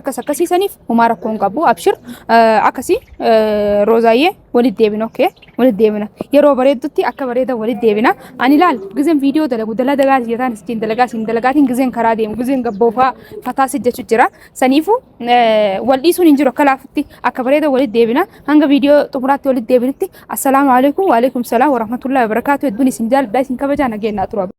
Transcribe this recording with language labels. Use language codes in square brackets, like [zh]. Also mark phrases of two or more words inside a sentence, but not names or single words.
[om] akkas akkasiisaniif humaa rakkoon qabu abshir akkasii roozaayyee walitti deebina okay walitti deebina yeroo bareeddutti akka bareeda walitti deebina ani ilaal gizeen viidiyoo dalagu dalagaa jetaan istiin dalagaatiin gizeen karaa deemu gizeen gabboofaa fataa sijjechuu jira saniifu wal dhiisuun hin jiru akka laafutti akka bareeda walitti deebina hanga viidiyoo xumuraatti walitti deebinitti [ar] السلام عليكم وعليكم السلام ورحمة الله وبركاته [om] hedduun isin jaalladha isin kabajaa nageenyaa tura